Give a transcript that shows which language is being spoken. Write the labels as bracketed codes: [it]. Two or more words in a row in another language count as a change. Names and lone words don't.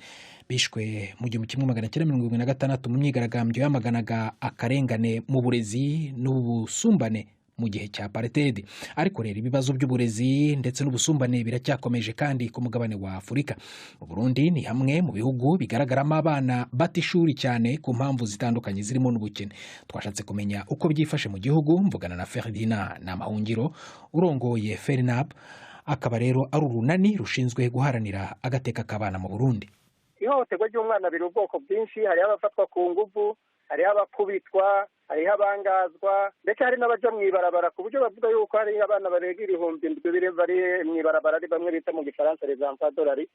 [rw] Bishwe mu 1976 mu myigaragambyo yamaganaga akarengane mu burezi n'ubusumbane mu gihe cya apartheid. Ariko rero ibibazo by'uburezi ndetse n'ubusumbane biracyakomeje kandi ku mugabane wa Afurika. [rn] Mu Burundi ni hamwe mu bihugu bigaragaramo abana bata ishuri cyane ku mpamvu zitandukanye zirimo n'ubukene. Twashatse kumenya uko byifashe mu gihugu, mvugana na Ferdinand Namahungiro urongoye FERNAB, akaba rero ari urunani rushinzwe guharanira agateka k'abana mu Burundi. Ihohoterwa ry'umwana biri ubwoko bwinshi, hariho abafatwa ku nguvu, hariho abakubitwa, hariho abangazwa, ndetse hari n'abaja mw'ibarabara ku buryo bavuga yuko hari abana barenga 7,000 bari mw'ibarabara, ari bamwe bita mu gifaransa [fr] les enfants de la rue.